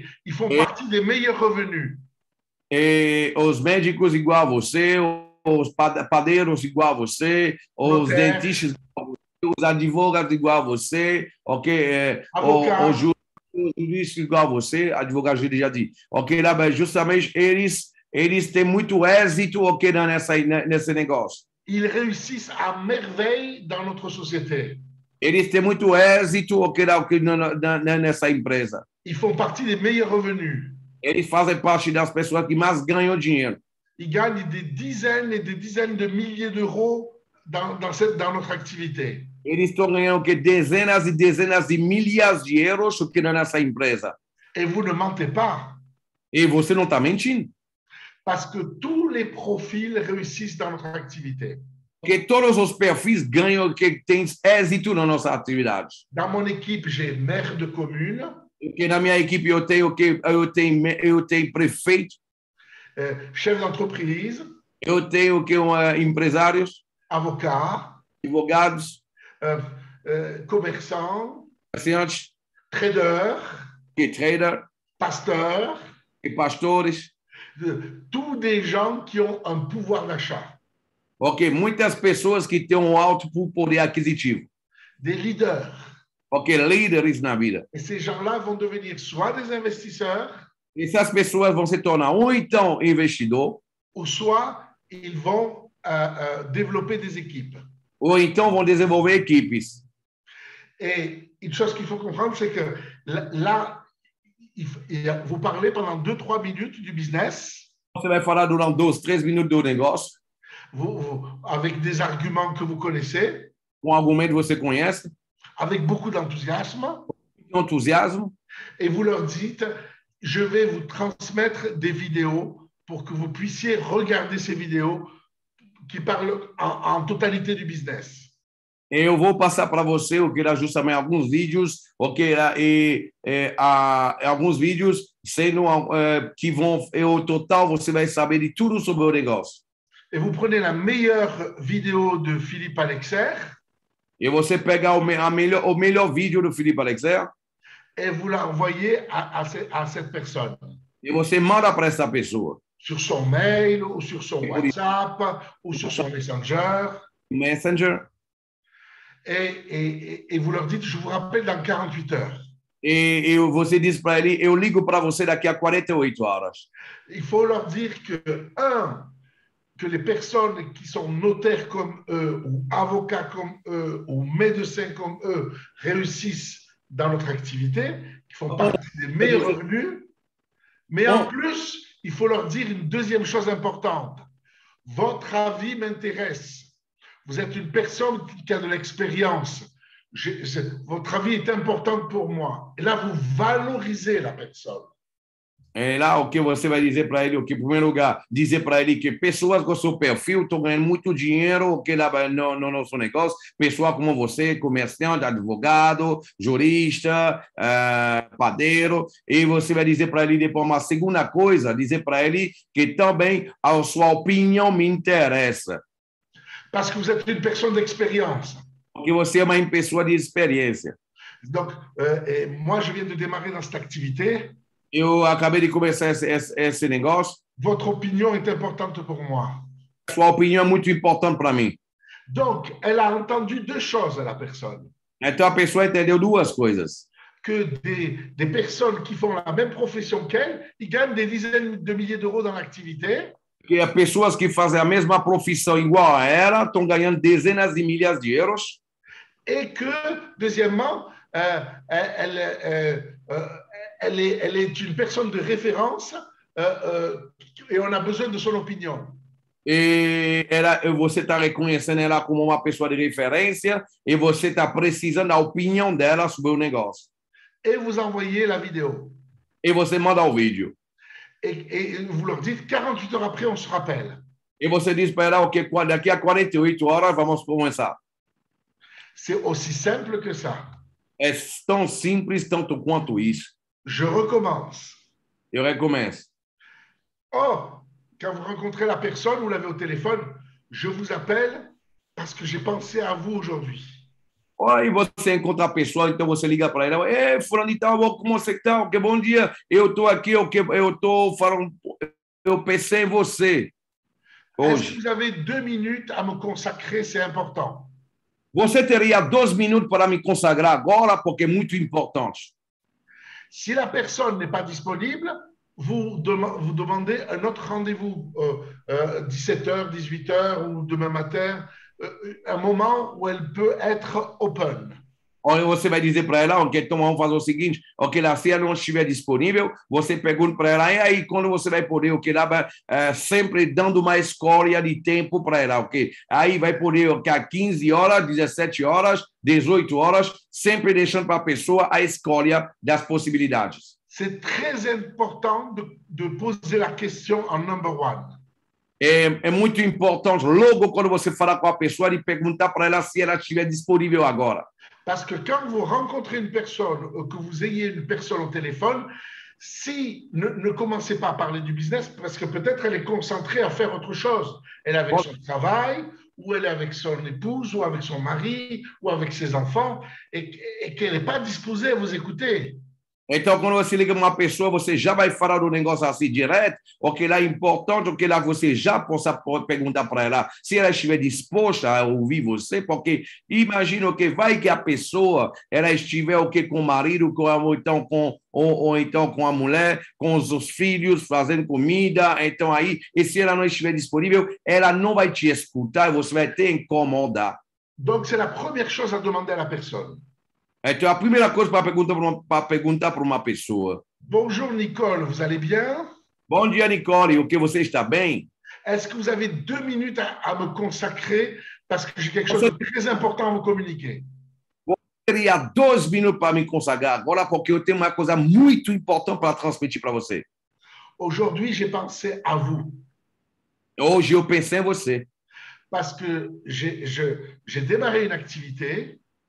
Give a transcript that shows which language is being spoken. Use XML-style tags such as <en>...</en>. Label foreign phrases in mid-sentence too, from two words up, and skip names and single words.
<fr>Ils font partie des meilleurs revenus.</fr> <pt>E os médicos igual a você, os padeiros igual a você, os dentistas igual a você, os advogados igual a você, ok? Os juristas igual a você, advogado já disse, ok? Justamente eles têm muito êxito, ok, nesse negócio.</pt> <fr>Ils réussissent à merveille dans notre société.</fr> <pt>Eles têm muito êxito, ok, nessa empresa.</pt> <fr>Ils font partie des meilleurs revenus.</fr> <pt>Eles fazem parte das pessoas que mais ganham dinheiro.</pt> <fr>Ils gagnent des dizaines et des dizaines de milliers d'euros dans notre activité.</fr> <pt>Eles estão ganhando dezenas e dezenas de milhares de euros nessa empresa.</pt> <fr>Et vous ne mentez pas.</fr> <pt>E você não está mentindo.</pt> <fr>Parce que tous les profils réussissent dans notre activité.</fr> <pt>Que todos os perfis ganham, que tem êxito na nossa atividade.</pt> <fr>Dans mon équipe, j'ai maire de commune.</fr> <pt>Que na minha equipe eu tenho prefeito.</pt> <fr>Chef d'entreprise.</fr> <pt>Eu tenho empresários. Advogados. Commerçants. Comerciantes.</pt> <fr>Trader. Pasteur.</fr> <pt>E pastores.</pt> <fr>Tous des gens qui ont un pouvoir d'achat.</fr> <pt>Ok, muitas pessoas que têm um alto poder aquisitivo.</pt> <fr>Des leaders.</fr> <pt>Ok, líderes na vida.</pt> <fr>Et ces gens-là vont devenir soit des investisseurs.</fr> <pt>E essas pessoas vão se tornar ou então investidor.</pt> <fr>Ou soit ils vont développer des équipes.</fr> <pt>Ou então vão desenvolver equipes.</pt> <fr>Et une chose qu'il faut comprendre, c'est que là, vous parlez pendant 2-3 minutes du business.</fr> <pt>Você vai falar durante 2-3 minutos do negócio.</pt> <fr>Avec des arguments que vous connaissez.</fr> <pt>Com argumento que você conhece.</pt> <fr>Avec beaucoup d'enthousiasme. Enthousiasme. Et vous leur dites, je vais vous transmettre des vidéos pour que vous puissiez regarder ces vidéos qui parlent en totalité du business.</fr> <pt>Eu vou passar para você o que era justamente alguns vídeos, alguns vídeos sendo que vão</pt> <fr>au total</fr> <pt>você vai saber de tudo sobre o negócio.</pt> <fr>Et vous prenez la meilleure vidéo de Philippe Alexer.</fr> <pt>E você pega o melhor vídeo do Philippe Alexer.</pt> <fr>Et vous l'envoyez à cette personne.</fr> <pt>E você manda para essa pessoa.</pt> <fr>Sur son mail, ou sur son WhatsApp, ou sur son Messenger. Et vous leur dites, je vous rappelle dans 48 heures.</fr> <pt>E você diz para ele, eu ligo para você daqui a 48 horas.</pt> <fr>Il faut leur dire que les personnes qui sont notaires comme eux, ou avocats comme eux, ou médecins comme eux, réussissent dans notre activité, qui font partie des meilleurs revenus. Mais en plus, il faut leur dire une deuxième chose importante. Votre avis m'intéresse. Vous êtes une personne qui a de l'expérience. Votre avis est important pour moi. Et là, vous valorisez la personne.</fr> <pt>É lá o que você vai dizer para ele, o que, em primeiro lugar, dizer para ele que pessoas com seu perfil estão ganhando muito dinheiro que lá no nosso negócio, pessoas como você, comerciante, advogado, jurista, padeiro, e você vai dizer para ele depois uma segunda coisa, dizer para ele que também a sua opinião me interessa.</pt> <fr>Parce que vous êtes une personne d'expérience.</fr> <pt>Porque você é uma pessoa de experiência.</pt> <fr>Donc, moi, je viens de démarrer dans cette activité.</fr> <pt>Eu acabei de começar esse negócio.</pt> <fr>Votre opinion est importante pour moi.</fr> <pt>Sua opinião é muito importante para mim.</pt> <fr>Donc, elle a entendu deux choses, la personne.</fr> <pt>Então, a pessoa entendeu duas coisas.</pt> <fr>Que des personnes qui font la même profession qu'elle, ils gagnent des dizaines de milliers d'euros dans l'activité.</fr> <pt>que as pessoas que fazem a mesma profissão igual a ela estão ganhando dezenas de milhares de euros.</pt> <fr>Et que, deuxièmement, elle est une personne de référence et on a besoin de son opinion.</fr> <pt>E você está reconhecendo ela como uma pessoa de referência e você está precisando da opinião dela sobre o negócio.</pt> <fr>Et vous envoyez la vidéo.</fr> <pt>E você manda o vídeo.</pt> <fr>Et vous leur dites, 48 heures après, on se rappelle.</fr> <pt>E você diz para ela que daqui a 48 horas vamos começar.</pt> <fr>C'est aussi simple que ça.</fr> <pt>É tão simples tanto quanto isso.</pt> <fr>Je recommence.</fr> <pt>Eu recomeço.</pt> <fr>Oh, quand vous rencontrez la personne, vous l'avez au téléphone, je vous appelle parce que j'ai pensé à vous aujourd'hui.</fr> <pt>Aí você encontra a pessoa, então você liga para ela. Ei, fulano de tal, como você está? Que bom dia. Eu estou aqui, eu estou falando, eu pensei em você</pt> <fr>Est-ce</fr> <pt>hoje.</pt> <fr>que vous avez 2 minutes à me consacrer? C'est important.</fr> <pt>Você teria 2 minutos para me consagrar agora, porque é muito importante.</pt> <fr>Si la personne n'est pas disponible, vous demandez un autre rendez-vous, 17h, 18h ou demain matin, un moment où elle peut être open.</fr> <pt>Ou você vai dizer para ela, ok, então vamos fazer o seguinte, ok, lá, se ela não estiver disponível, você pergunta para ela, e aí, quando você vai poder, ok, lá vai sempre dando uma escolha de tempo para ela, ok? Aí vai poder, ok, a 15 horas, 17 horas, 18 horas, sempre deixando para a pessoa a escolha das possibilidades.</pt> <fr>C'est très important de poser la question en</fr> <en>number one.</en> <pt>É muito importante, logo quando você falar com a pessoa, de perguntar para ela se ela estiver disponível agora.</pt> <fr>Parce que quand vous rencontrez une personne, que vous ayez une personne au téléphone, si ne commencez pas à parler du business, parce que peut-être elle est concentrée à faire autre chose. Elle est avec son travail, ou elle est avec son épouse, ou avec son mari, ou avec ses enfants, et qu'elle n'est pas disposée à vous écouter.</fr> <pt>Então, quando você liga para uma pessoa, você já vai falar do negócio assim direto, o que lá é importante, o que lá você já possa perguntar para ela, se ela estiver disposta a ouvir você, porque imagina que vai que a pessoa, ela estiver o que com o marido, ou então com a mulher, com os filhos, fazendo comida, então aí, e se ela não estiver disponível, ela não vai te escutar, você vai te incomodar.</pt> <fr>Donc, c'est la première chose à demander à la personne.</fr> <pt>Então, a primeira coisa para perguntar para uma pessoa.</pt> <fr>Bonjour Nicole, vous allez bien?</fr> <pt>Bom dia, Nicole, o que você está bem?</pt> <fr>Est-ce que vous avez 2 minutes à me consacrer parce que j'ai quelque chose de très important à vous communiquer?</fr> <pt>Eu teria 2 minutos para me consagrar agora porque eu tenho uma coisa muito importante para transmitir para você.</pt> <fr>Aujourd'hui, j'ai pensé à vous.</fr> <pt>Hoje eu pensei em você.</pt> <fr>Parce que j'ai démarré une activité.</fr>